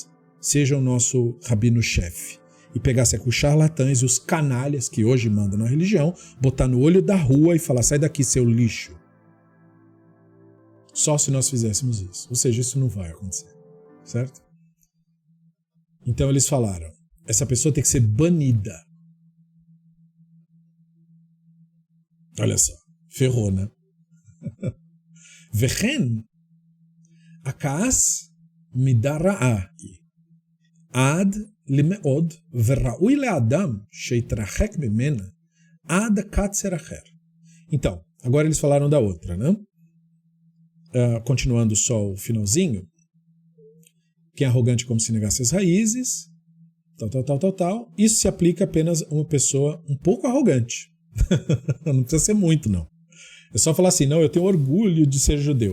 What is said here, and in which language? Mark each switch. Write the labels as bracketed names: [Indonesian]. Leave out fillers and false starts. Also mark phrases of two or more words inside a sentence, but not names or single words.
[Portuguese] Seja o nosso rabino-chefe. E pegasse aqui os charlatães e os canalhas que hoje mandam na religião, botar no olho da rua e falar, sai daqui, seu lixo. Só se nós fizéssemos isso. Ou seja, isso não vai acontecer. Certo? Então eles falaram, essa pessoa tem que ser banida. Olha só, ferrou, né? [Hebrew] וכן הכעס מידה רעה עד למאד וראוי לאדם שיתרחק ממנה עד קצה האחר. [Portuguese] Então, agora eles falaram da outra, né? Continuando só o finalzinho, quem é arrogante como se negasse as raízes, tal. Isso se aplica apenas a uma pessoa um pouco arrogante. Não precisa ser muito, não. É só falar assim, não, eu tenho orgulho de ser judeu.